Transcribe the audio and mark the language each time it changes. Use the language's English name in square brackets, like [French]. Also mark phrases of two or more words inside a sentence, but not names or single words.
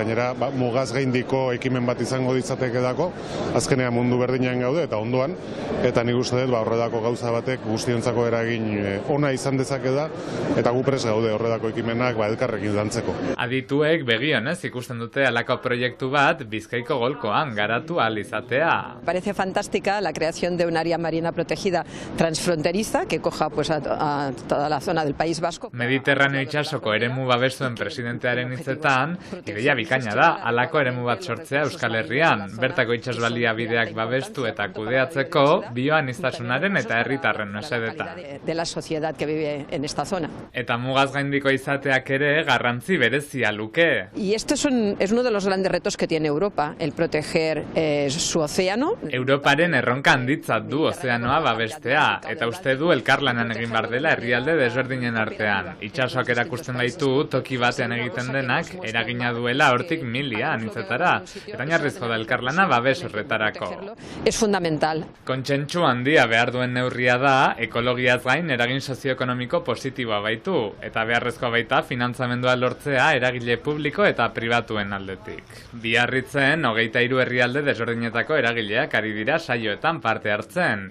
[Basque] Gainera, mugaz gaindiko ekimen bat izango ditzateke dako, azkenean mundu berdinean gaude, eta ondoan, eta nik uste dut horredako gauza batek guztiontzako eragin ona izan dezake da, eta gu prest gaude horredako ekimenak elkarrekin lantzeko. Adituek begionez ikusten dute halako proiektu bat Bizkaiko golkoan garatu ahal izatea. [Spanish] Parece fantástica la creación de un área marina protegida transfronteriza que coja a toda la zona del País Vasco. [Basque] Mediterraneo itsasoko eremu babestuen presidentearen hitzetan, ideia bikaina da halako eremu bat sortzea Euskal Herrian, bertako itsas baliabideak babestu eta kudeatzeko bioaniztasunaren eta herritarren mesedetan. [Spanish] De la sociedad que vive en esta zona. [Basque] Eta mugaz gaindiko izateak ere garrantzi berezia luke. [Spanish] Y esto es uno de los grandes retos que tiene Europa, el proteger su océano. [Basque] Europaren erronka handitzat du ozeanoa babestea, eta uste du elkarlanan egin behar dela herrialde desberdinen artean. Itsasoak erakusten baitu du toki batean egiten denak eragina duela hortik milia anitzetara, eta oinarrizko da elkarlana babes horretarako. [Spanish] Es fundamental. [Basque] Kontsentsu handia behar duen neurria da, ekologiaz gain eragin sozioekonomiko positiboa baitu, eta beharrezkoa baita finantzamendua lortzea eragile publiko eta pribatuen aldetik. Biarritzen, 23 herrialde desberdinetako eragileak ari dira saioetan parte hartzen.